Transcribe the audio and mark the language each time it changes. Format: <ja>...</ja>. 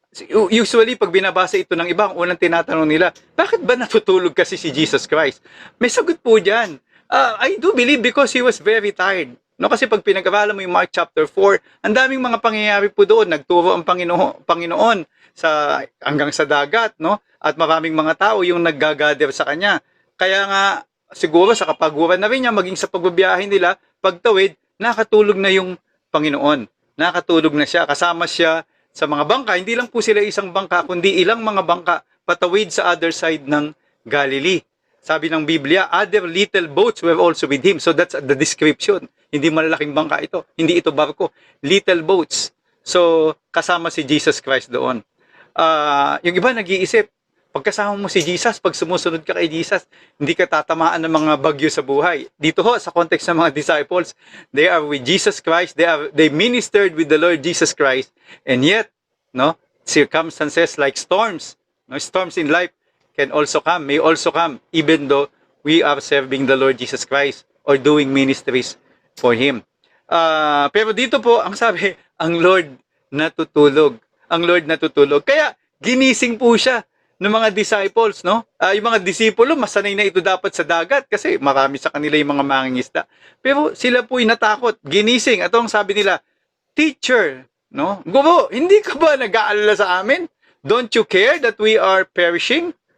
<tl>Usually, pag binabasa ito ng iba, ang unang tinatanong nila, bakit ba natutulog kasi si Jesus Christ? May sagot po dyan.</tl> <en>I do believe because he was very tired.</en> <tl>No, kasi pag pinag-aralan mo yung Mark chapter 4, ang daming mga pangyayari po doon. Nagturo ang Panginoon hanggang sa dagat, no? At maraming mga tao yung naggagather sa kanya. Kaya nga, siguro sa kapaguran na rin niya, maging sa pagbabiyahe nila, pagtawid, nakatulog na yung Panginoon. Nakatulog na siya, kasama siya sa mga bangka. Hindi lang po sila isang bangka, kundi ilang mga bangka patawid sa other side ng Galilee. Sabi ng Biblia,</tl> <en>other little boats were also with him. So that's the description.</en> <tl>Hindi malalaking bangka ito. Hindi ito barko. Little boats. So, kasama si Jesus Christ doon. Yung iba nag-iisip, pagkasama mo si Jesus, pag sumusunod ka kay Jesus, hindi ka tatamaan ng mga bagyo sa buhay. Dito ho, sa context ng mga disciples,</tl> <en>they are with Jesus Christ, they ministered with the Lord Jesus Christ, and yet, no, circumstances like storms, no, storms in life can also come, may also come, even though we are serving the Lord Jesus Christ or doing ministries for Him.</en> <tl>Pero dito po, ang sabi, ang Lord natutulog. Ang Lord natutulog. Kaya, ginising po siya ng mga disciples, no? Yung mga disipulo, masanay na ito dapat sa dagat kasi marami sa kanila yung mga mangingisda. Pero sila po'y natakot, ginising. At ang sabi nila, Teacher, no? Guro, hindi ka ba nag-aalala sa amin?</tl> <en>Don't you care that we are perishing?</en>